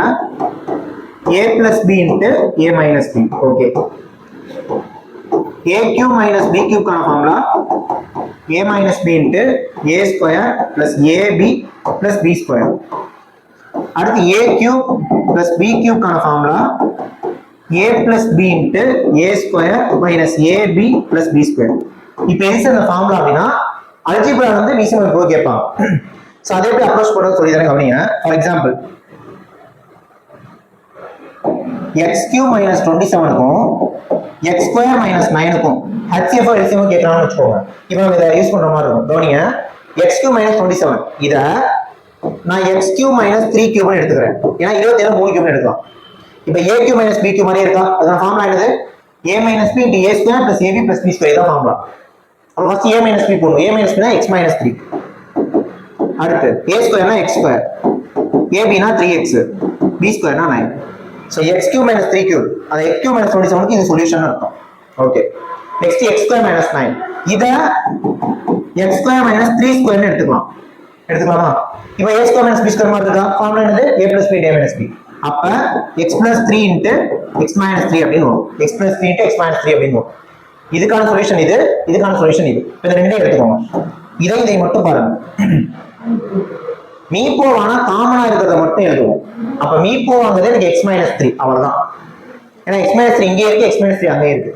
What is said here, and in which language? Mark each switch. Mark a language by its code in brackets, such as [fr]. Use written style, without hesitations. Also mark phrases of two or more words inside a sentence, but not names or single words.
[en] a plus b into a minus b. okay. a cube minus b cube கான formula a minus b into a square plus ab plus b square. அடுத்து a cube plus b cube கான ஃபார்முலா a plus b into a square minus ab plus b square. [ta] இப்போ எது இந்த ஃபார்முலா அப்படினா அல்ஜிப்ரா வந்து மீசியம் கோ கேட்பாங்க. சோ அதே எப்படி அப்ரோச் பண்றது சொல்லி தரேன் கவனிங்க. [en] for example x³ minus 27 [ta] க்கும் [en] x² minus 9 [ta] க்கும் HCF LCM கேக்குறான்னு வெச்சுக்கோங்க. இப்போ நம்ம இத யூஸ் பண்ற மாதிரி இருக்கும். கவனிங்க. [en] x³ minus 27 [ta] இத நான் [en] x³ minus 3³ [ta] ன்னு எடுத்துக்கிறேன். ஏன்னா 27 3³ எடுக்கலாம். இப்போ [en] a cube minus b cube [ta] மாதிரியே இருக்கா? அதான் ஃபார்முலா என்னது? [en] a minus b into a square plus ab plus b square தான் ஃபார்முலா. [ta] அப்ப [en] first a minus b [ta] போடுங்க. [en] a minus b [ta] னா [en] x minus 3. [ta] அடுத்து [en] a square [ta] னா [en] x square, [ta] ab னா 3x, [en] b square [ta] னா 9. சோ [en] x cube minus 3 cube. [ta] அது [en] x cube minus 27 [ta] க்கு இது சொல்யூஷன் அர்த்தம். ஓகே. [en] next x square minus 9. [ta] இத [en] x square minus 3 square [ta] ன்னு எடுத்துக்கலாமா? இப்போ [en] a square minus b square [ta] மாதிரி இருக்கா? ஃபார்முலா என்னது? [en] a plus b a minus b. [ta] அப்ப [en] x plus 3 into x minus 3 [ta] அப்படின்னு வரும். [en] x plus 3 into x minus 3 [ta] அப்படின்னு வரும். இதுக்கான சொல்யூஷன் இது, இதுக்கான சொல்யூஷன் இது. இந்த ரெண்டையும் எடுத்துக்கோங்க. இதை மட்டும் பாருங்க. மீப்போவான காமனா இருக்கிறத மட்டும் எழுதுவோம். அப்ப மீப்போவாங்கிறது எனக்கு [en] x minus 3 [ta] அவ்வளவுதான். ஏன்னா [en] x minus 3 [ta] இங்கே இருக்கு, [en] x minus 3 [ta] அங்கே இருக்கு.